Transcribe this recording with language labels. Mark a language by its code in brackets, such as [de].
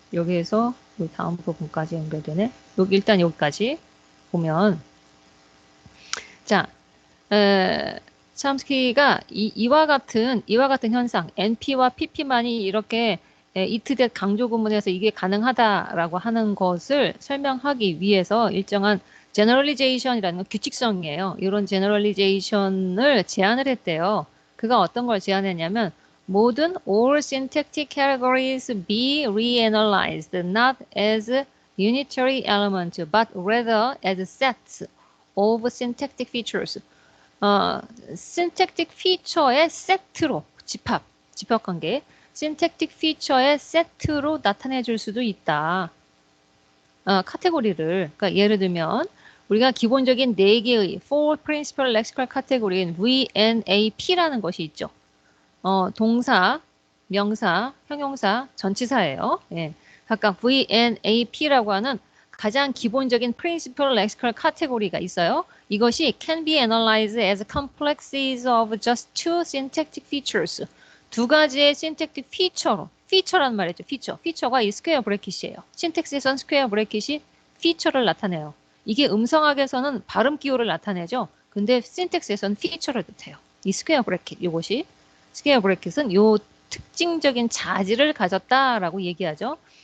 [ko] 여기에서 요 다음 부분까지 연결되네. 여기 일단 여기까지 보면 자, 첨스키가 이와 같은 현상 NP와 PP만이 이렇게 it that 강조 구문에서 이게 가능하다라고 하는 것을 설명하기 위해서 일정한 generalization이라는 건 규칙성이에요. 이런 generalization을 제안을 했대요. 그가 어떤 걸 제안했냐면 모든 [en] all syntactic categories be reanalyzed not as unitary elements but rather as sets of syntactic features. [ko] syntactic feature의 세트로 집합관계, syntactic feature의 세트로 나타내 줄 수도 있다. 카테고리를, 그러니까 예를 들면 우리가 기본적인 4개의 four principal lexical category인 VNAP라는 것이 있죠. 동사, 명사, 형용사, 전치사예요. 예. 각각 VNAP라고 하는 가장 기본적인 principal lexical category가 있어요. 이것이 [en] can be analyzed as complexes of just two syntactic features. [ko] 두 가지의 syntactic feature란 말이죠. feature가 이 스퀘어 브래킷이에요. 신텍스에선 스퀘어 브래킷이 feature를 나타내요. 이게 음성학에서는 발음 기호를 나타내죠. 근데 syntax에서는 feature를 뜻해요. 이 스퀘어 브래킷, 이것이 스퀘어 브래킷은 요 특징적인 자질을 가졌다라고 얘기하죠.